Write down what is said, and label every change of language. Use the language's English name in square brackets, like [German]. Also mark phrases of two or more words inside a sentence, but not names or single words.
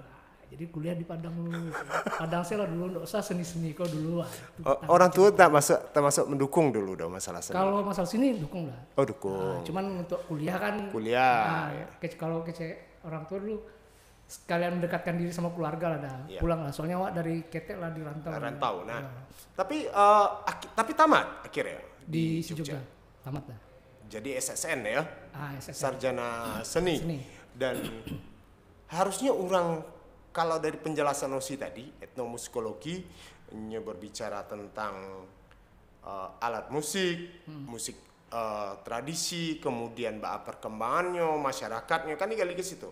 [Indonesian] Jadi kuliah di Padang dulu. Padang saya lah dulu, nggak usah seni-seni kok dulu. Orang tua termasuk mendukung dulu dong masalah seni. Kalau masalah sini dukung lah. Oh dukung. Cuman untuk kuliah kan. Kuliah, ya. Kalau orang tua dulu sekalian mendekatkan diri sama keluarga lah dah. Iya. Pulang lah. [Minangkabau] Soalnya wak dari Ketek lah di rantau. [Indonesian] Rantau. Nah, Ya. tapi tamat akhirnya Di Jogja. Tamat dah. Jadi SSN ya, SSN. sarjana seni. Seni. Dan harusnya orang kalau dari penjelasan Osi tadi, etnomusikologi berbicara tentang alat musik, musik tradisi, kemudian perkembangannya, masyarakatnya, kan ini ke situ.